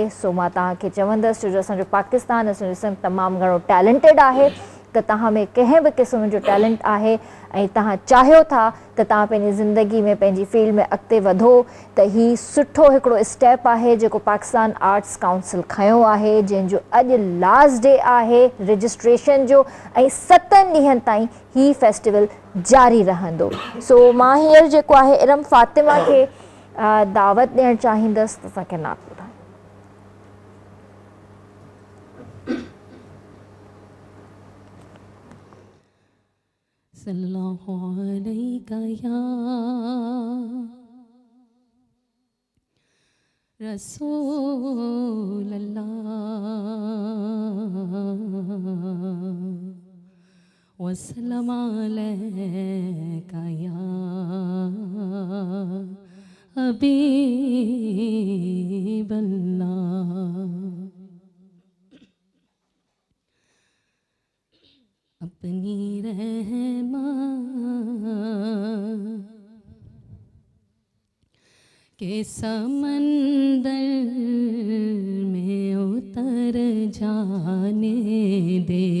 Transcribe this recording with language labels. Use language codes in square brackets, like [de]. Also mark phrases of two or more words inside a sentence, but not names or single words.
[sd] सो मां तव्हांखे चवंदसि, छो जो असांजो पाकिस्तान असांजो सिंध तमामु घणो टैलेंटेड आहे, त तव्हां में कंहिं बि क़िस्म जो टैलेंट आहे ऐं तव्हां चाहियो था त तव्हां पंहिंजी ज़िंदगी में पंहिंजी फील्ड में अॻिते वधो, त हीउ सुठो हिकिड़ो स्टेप आहे जेको पाकिस्तान आर्ट्स काउंसिल खयो आहे, जंहिंजो अॼु [en] last day [sd] आहे रजिस्ट्रेशन जो। ऐं 7 ॾींहंनि ताईं हीउ फेस्टिवल जारी रहंदो। सो मां हींअर जेको आहे इरम फातिमा खे दावत ॾियणु चाहींदसि त असांखे नात ॿुधाए। [ar] صلى الله عليك يا رسول الله وسلم عليك يا حبيب الله. [ur] اپنی رحمت کے سمندر میں اتر جانے دے,